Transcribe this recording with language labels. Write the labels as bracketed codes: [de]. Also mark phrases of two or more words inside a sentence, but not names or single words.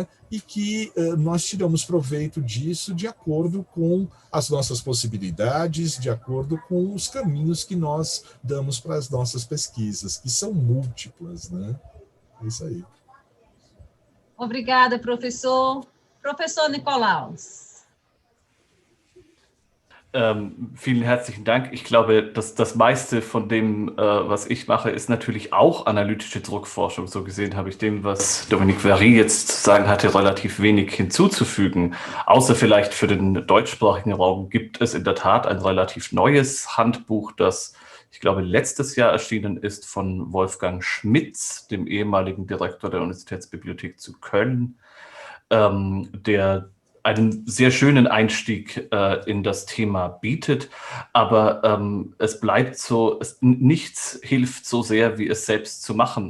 [pt] E que nós tiramos proveito disso de acordo com as nossas possibilidades, de acordo com os caminhos que nós damos para as nossas pesquisas, que são múltiplas, né? É isso aí. Obrigada, professor. Professor Nicolaus. [de] Vielen herzlichen Dank. Ich glaube, dass das meiste von dem, was ich mache, ist natürlich auch analytische Druckforschung. So gesehen habe ich dem, was Dominique Varry jetzt zu sagen hatte, relativ wenig hinzuzufügen. Außer vielleicht für den deutschsprachigen Raum gibt es in der Tat ein relativ neues Handbuch, das, ich glaube, letztes Jahr erschienen ist von Wolfgang Schmitz, dem ehemaligen Direktor der Universitätsbibliothek zu Köln, der einen sehr schönen Einstieg in das Thema bietet, aber es bleibt so, nichts hilft so sehr, wie es selbst zu machen.